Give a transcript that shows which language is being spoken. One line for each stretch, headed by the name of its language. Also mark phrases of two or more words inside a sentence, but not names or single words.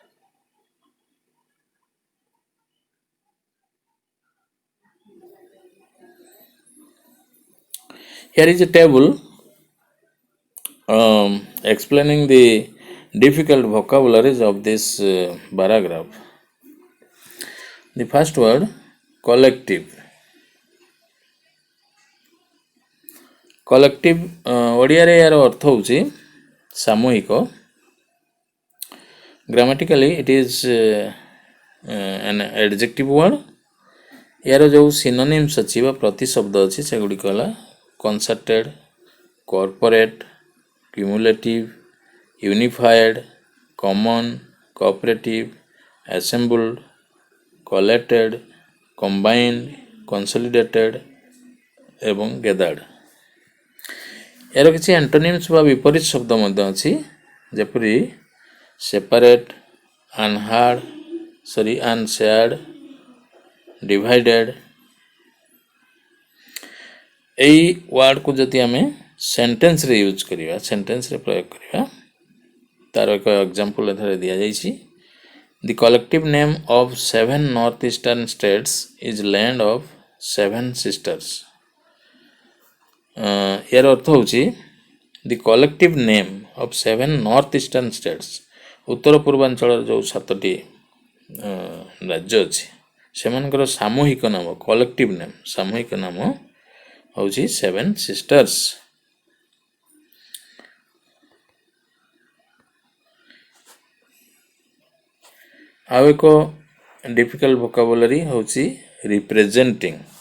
English: Here is a table explaining the difficult vocabularies of this paragraph. The first word, collective.
Odia: Collective ଓଡ଼ିଆରେ ଏହାର ଅର୍ଥ ହେଉଛି ସାମୂହିକ.
English: Grammatically it is an adjective word.
Odia: ଏହାର ଯେଉଁ synonyms ଅଛି ବା ପ୍ରତିଶବ୍ଦ ଅଛି ସେଗୁଡ଼ିକ ହେଲା
English: concerted, corporate, cumulative, unified, common, cooperative, assembled, collected, combined, consolidated
Odia: ଏବଂ gathered. ଏହାର କିଛି antonyms ବା ବିପରୀତ ଶବ୍ଦ ମଧ୍ୟ ଅଛି ଯେପରି
English: separate, unshared, divided.
Odia: এই ୱାର୍ଡକୁ ଯଦି ଆମେ ସେଣ୍ଟେନ୍ସରେ ୟୁଜ୍ କରିବା, ସେଣ୍ଟେନ୍ସରେ ପ୍ରୟୋଗ କରିବା, ତାର ଏକ ଏକ୍ଜାମ୍ପଲ ଏଠାରେ ଦିଆଯାଇଛି.
English: The collective name of 7 northeastern states is land of 7 sisters.
Odia: ଏହାର ଅର୍ଥ ହେଉଛି
English: the collective name of 7 northeastern states.
Odia: ଉତ୍ତର ପୂର୍ବାଞ୍ଚଳର ଯେଉଁ 7ଟି ରାଜ୍ୟ ଅଛି ସେମାନଙ୍କର ସାମୂହିକ ନାମ,
English: collective name,
Odia: ସାମୂହିକ ନାମ ହେଉଛି 7 sisters. ଆଉ ଏକ
English: difficult vocabulary
Odia: ହେଉଛି ରିପ୍ରେଜେଣ୍ଟିଂ.